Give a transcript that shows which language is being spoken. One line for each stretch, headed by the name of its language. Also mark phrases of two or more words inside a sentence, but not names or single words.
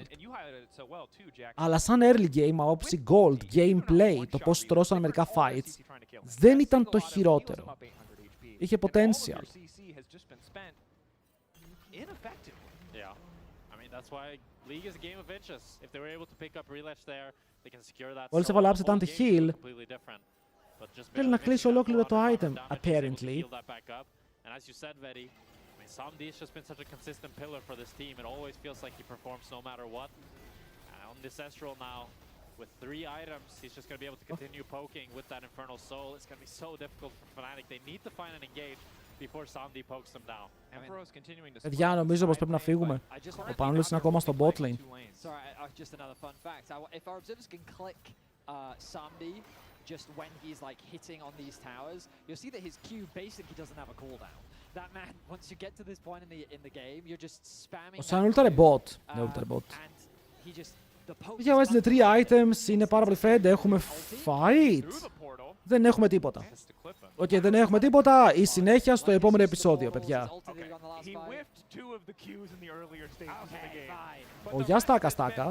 Greek: Αλλά σαν
English: early game,
Greek: άποψη gold, gameplay, το πώς τρώσαν μερικά fights, δεν ήταν το χειρότερο. Είχε potential. Μόλις έβαλα
English: upset anti-heal,
Greek: θέλει να κλείσει ολόκληρο το item, apparently.
English: Samdi has just been such a consistent pillar for this team. It always feels like he performs no matter what. On this Astral now, with 3 items, he's just going to be able to continue poking with that Infernal Soul. It's going to be so difficult for Fnatic. They need to find an engage before Samdi pokes them down.
Greek: Παιδιά, νομίζω πως πρέπει να φύγουμε. Ο Πανούλης είναι ακόμα στο
English: bot lane. Just another fun fact. If our observers can click Samdi just when he's like hitting on these towers, you'll see that his Q basically doesn't have a cooldown. That man, once you get to this point in the game, you're just spamming.
Greek: Σαν ούλταρε bot. Ναι, ούλταρε bot. Για βάζετε 3 items, είναι πάρα πολύ fed, έχουμε fight. Δεν έχουμε τίποτα. Οκ, δεν έχουμε τίποτα. Η συνέχεια στο επόμενο επεισόδιο, παιδιά. Ο γεια στάκα.